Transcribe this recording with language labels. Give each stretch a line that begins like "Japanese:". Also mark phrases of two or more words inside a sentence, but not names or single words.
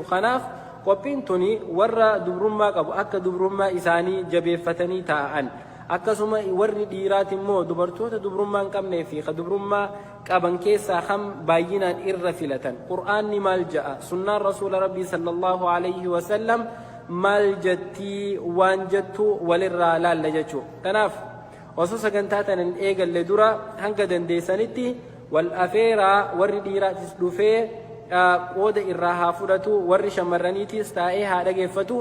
Oromo: Kanaaf qophiin tuni warra dubrummaa qabu akka dubrummaa isaanii jabeeffatanii taa'an akkasuma warri dhiiraati immoo dubartoota dubrummaa hin qabnee fi ka dubrummaa qaban keessaa kan baay'inaan irra filatan. Qur'aanni maal ja'a? Sunnaan rasuula rabbii
Arabic: صلى الله عليه وسلم
Oromo: maal jettii waan jettu walirraa laalla jechuu. Kanaaf osoo sagantaa tanan eegalle dura hanga dandeessanitti wal afeeraa warri dhiiraatis dhufee qooda irraa haa fudhatu warri shamarraniitis taa'ee haa dhageeffatu.